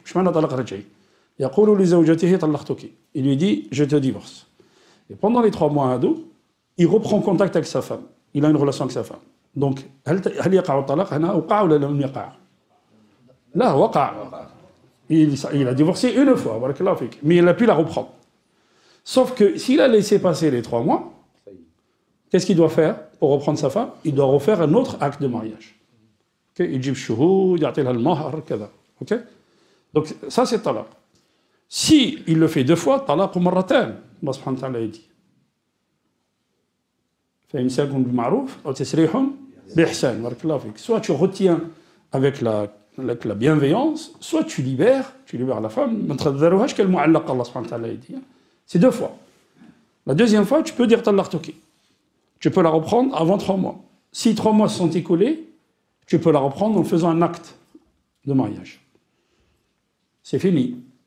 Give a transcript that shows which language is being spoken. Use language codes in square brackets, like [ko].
[ar] ايش معنى طلاق رجعي؟ يقول لزوجته طلقتك. [fr] Il lui dit je te divorce. Et pendant les 3 mois ado, il reprend contact avec sa femme. Il a une relation avec sa femme. [ar] Donc هل يقع الطلاق هنا وقع ولا لم يقع؟ لا وقع. [fr] Il a divorcé une fois, [ar] بارك الله فيك, [fr] mais il a pu la reprendre. Sauf que s'il a laissé passer les 3 mois, qu'est-ce qu'il doit faire pour reprendre sa femme? Il doit refaire un autre acte de mariage. [ar] يجيب شهود يعطي لها المهر كذا. [fr] OK? Donc ça c'est talaq. Si il le fait 2 fois, talaq مرتان. [ar] الله سبحانه وتعالى dit. فإمساك بالمعروف أو تسريح بإحسان. بارك الله فيك. [fr] Soit tu retiens avec la bienveillance, soit tu libères la femme. [ar] ما تخذروهاش كالمعلقة الله سبحانه وتعالى [fr] dit. C'est 2 fois. La deuxième fois, tu peux dire طلقتك. Tu peux la reprendre avant 3 mois. Si 3 mois se sont écoulés, tu peux la reprendre en faisant un acte de mariage. C'est fini.